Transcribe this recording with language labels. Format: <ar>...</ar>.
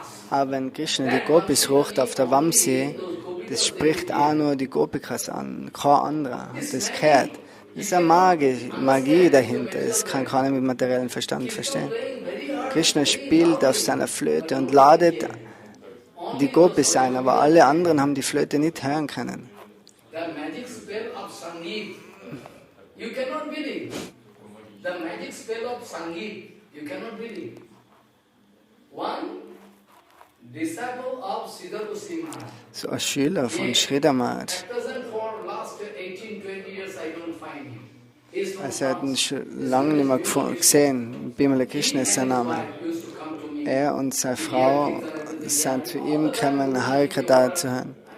<de>Aber wenn Krishna die Gopis ruft auf der Vamsi, das spricht auch nur die Gopikas an, kein anderer hat das gehört. Das ist eine Magie dahinter, das kann keiner mit materiellem Verstand verstehen. Krishna spielt auf seiner Flöte und ladet die Gopis sein, aber alle anderen haben die Flöte nicht hören können.</de> <en>The magic spell of Sangeet, you cannot believe. The magic spell of Sangeet, you cannot believe. One disciple of Siddha Goswami Maharaj.</en> <de>So ein Schüler von Sridhar Maharaj.</de> <en>At present for last 18, 20 years I don't find him.</en> <de>Also er hat ihn schon lange nicht mehr gesehen. Bimala Krishna ist sein Name. Er und seine Frau sind zu ihm gekommen, Harikata zu hören.</de>